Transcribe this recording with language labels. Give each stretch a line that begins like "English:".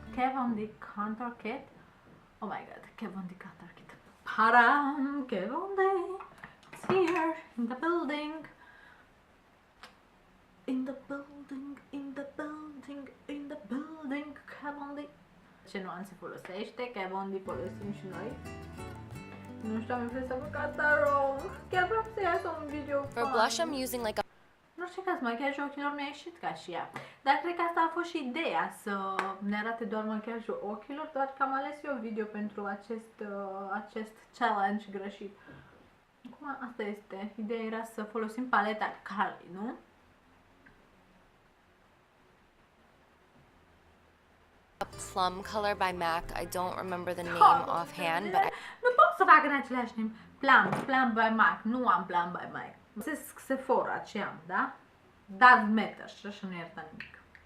English: Kat Von D Contour Kit. Oh my god, Kat Von D Contour Kit. Param, Kat Von D. It's here, in the building. In the building, in the building, in the building, Kat Von D.
Romanian: Ce nuanțe folosește, Kat Von D folosim și noi. Nu știu, am impresia că fac asta wrong. Chiar vreau să iasă un video
English: For blush, I'm using like a...
Romanian: În orice caz, machiajul ochilor mi-a ieșit ca și ea. Dar cred că asta a fost și ideea, să ne arate doar machiajul ochilor, doar că am ales eu video pentru acest challenge greșit. Acum asta este. Ideea era să folosim paleta Carli, nu?
English: plum color by MAC. I don't remember the name offhand, but
Romanian: nu pot să fac în același timp. Plum by MAC. Nu am Plum by MAC. Sephora ce am, da?
English: Doesn't matter.
Romanian: Și așa nu ierta nimic.